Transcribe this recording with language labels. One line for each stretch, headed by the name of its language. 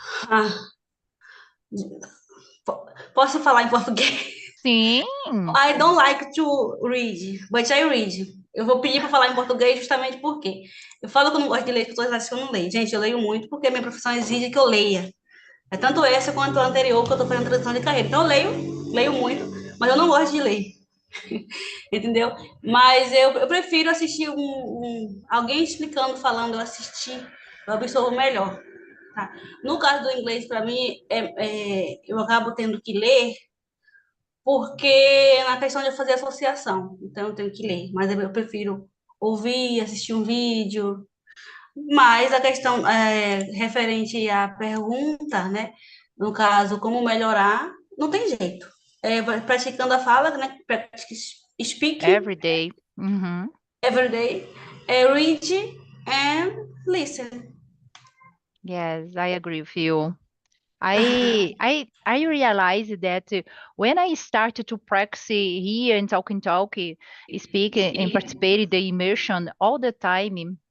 Portuguese: Ah, posso falar em português? Sim.
English: I don't like to read, but I read.
Portuguese: Eu vou pedir para falar em português justamente porque eu falo que eu não gosto de ler, as pessoas acham que eu não leio. Gente, eu leio muito porque a minha profissão exige que eu leia. É tanto essa quanto a anterior que eu estou fazendo transição de carreira. Então eu leio muito, mas eu não gosto de ler. Entendeu? Mas eu prefiro assistir alguém explicando, falando, eu assistir, eu absorvo melhor. Tá? No caso do inglês, para mim, eu acabo tendo que ler porque na questão de fazer associação, então eu tenho que ler, mas eu prefiro ouvir, assistir um vídeo, mas a questão referente à pergunta, né? No caso, como melhorar, não tem jeito. Praticando a fala, né?
English: Practice speaking Every day. Mhm. every day, read and listen. Yes, I agree with you. I realized that when I started to practice here in talking, speak and participate in the immersion all the time.